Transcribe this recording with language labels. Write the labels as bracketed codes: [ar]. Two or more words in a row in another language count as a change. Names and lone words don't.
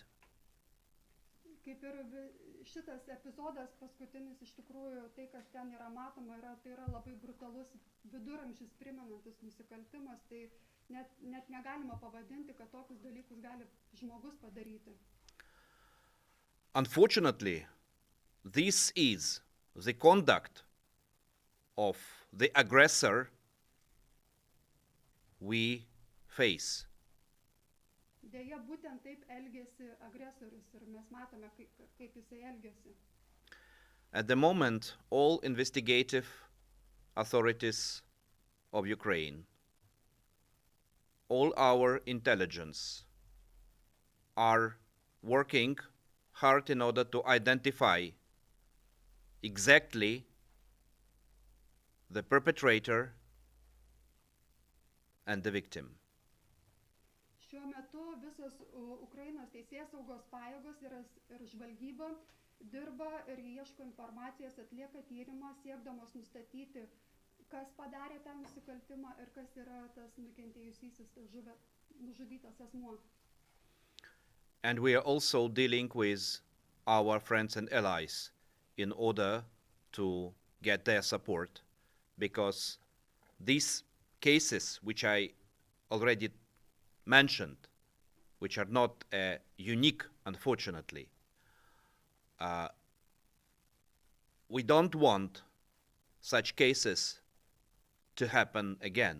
[lt] Kaip ir šitas epizodas paskutinis, iš tikrųjų, tai, kas ten yra matoma, tai yra labai brutalus viduramžius primenantis nusikaltimas, tai net negalima pavadinti, kad tokius dalykus gali žmogus padaryti. [en] Unfortunately, this is the conduct of the aggressor we face. [lt] Deja, būtent taip elgėsi agresorius ir mes matome, kaip jisai elgėsi. [en] At the moment, all investigative authorities of Ukraine, all our intelligence are working hard in order to identify exactly the perpetrator and the victim. [lt] Šiuo metu visos Ukrainos teisėsaugos pajėgos ir žvalgyba dirba ir ieško informacijos, atlieka tyrimą, siekdamos nustatyti, kas padarė tą nusikaltimą ir kas yra tas nukentėjusysis, nužudytas asmuo. [en] And we are also dealing with our friends and allies in order to get their support, because these cases, which I already mentioned, which are not unique, unfortunately, we don't want such cases to happen again.